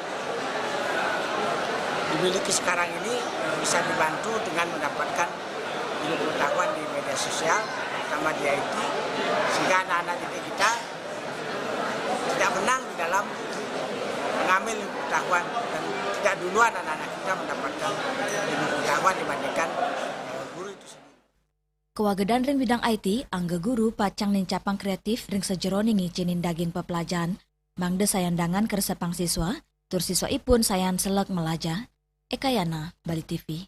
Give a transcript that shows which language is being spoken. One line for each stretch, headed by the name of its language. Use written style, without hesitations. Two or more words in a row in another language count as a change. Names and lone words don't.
Indonesian: dimiliki sekarang ini bisa dibantu dengan mendapatkan ilmu pengetahuan di media sosial, terutama di IT, sehingga anak-anak didik kita tidak menang di dalam mengambil ilmu pengetahuan dan tidak duluan anak-anak kita mendapatkan ilmu pengetahuan dibandingkan guru itu sendiri.
Balinese: Kewagedan ring bidang IT, angga guru pacang nincapang kreatif ring sejeroning ngicinin daging pepelajaran, mangde sayandangan keresepang siswa, tur siswa ipun sayan selek melaja. Ekayana, Bali TV.